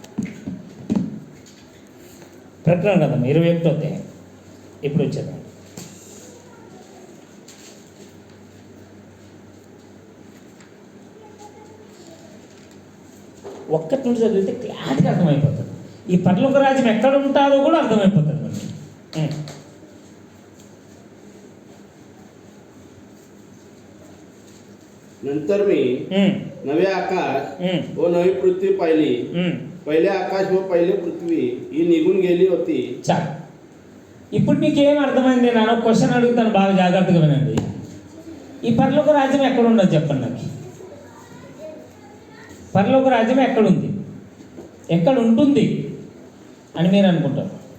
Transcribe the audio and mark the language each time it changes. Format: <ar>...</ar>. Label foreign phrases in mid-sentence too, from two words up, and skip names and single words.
<te>ప్రకటన కదమ్మా 21వ అధ్యాయం ఇప్పుడు వచ్చేద్దాం. ఒక్కటి నుండి చదివితే క్లారిటీగా అర్థమైపోతుంది. ఈ పరలోక రాజ్యం ఎక్కడ ఉంటుందో కూడా అర్థమైపోతుంది మనకి.</te> <mr>नंतर मी नवे आकाश व नवी पृथ्वी पाहिली. पहिले आकाश व पहिले पृथ्वी ही निघून गेली होती.</mr> <te>చాలు. ఇప్పుడు మీకు ఏం అర్థమైంది? నేను ఒక క్వశ్చన్ అడుగుతాను, బాగా జాగ్రత్తగా వినండి. ఈ పరలోక రాజ్యం ఎక్కడ ఉండదు చెప్పండి నాకు. పరలోక రాజ్యం ఎక్కడుంది, ఎక్కడ ఉంటుంది అని మీరు అనుకుంటారు.</te>